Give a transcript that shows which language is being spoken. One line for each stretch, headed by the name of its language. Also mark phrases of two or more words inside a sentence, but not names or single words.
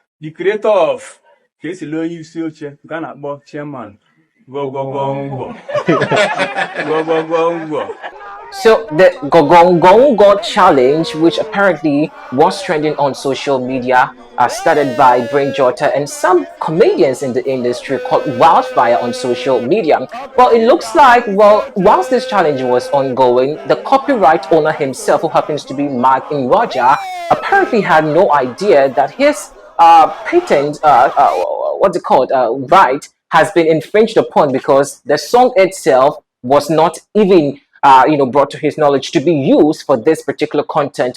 English: the creator of Kesi Loyi Usioche, Ghana Bo chairman, Gon Gon Ngwon. Gon Gon Ngwon. So the Gon Gon Ngwo challenge, which apparently was trending on social media, started by Brain Jotter and some comedians in the industry, called wildfire on social media. Well, it looks like, whilst this challenge was ongoing, the copyright owner himself, who happens to be Mike in Roger, apparently had no idea that his patent, what's it called, right, has been infringed upon, because the song itself was not even brought to his knowledge to be used for this particular content.